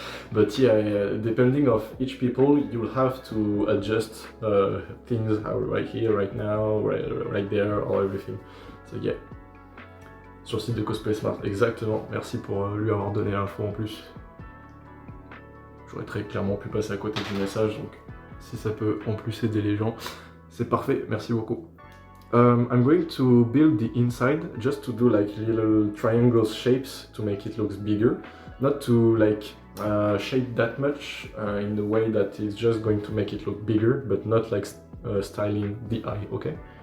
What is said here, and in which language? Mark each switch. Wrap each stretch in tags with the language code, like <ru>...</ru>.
<en>But yeah, depending of each people, you'll have to adjust things right here, right now, right there, or everything. So yeah.</en> <fr>Sur le site de Cosplay Smart, exactement. Merci pour lui avoir donné l'info en plus. J'aurais très clairement pu passer à côté du message, donc si ça peut en plus aider les gens, c'est parfait, merci beaucoup.</fr> <en>I'm going to build the inside just to do like little triangle shapes to make it look bigger, not to like shape that much in the way that it's just going to make it look bigger, but not like styling the eye, okay?</en>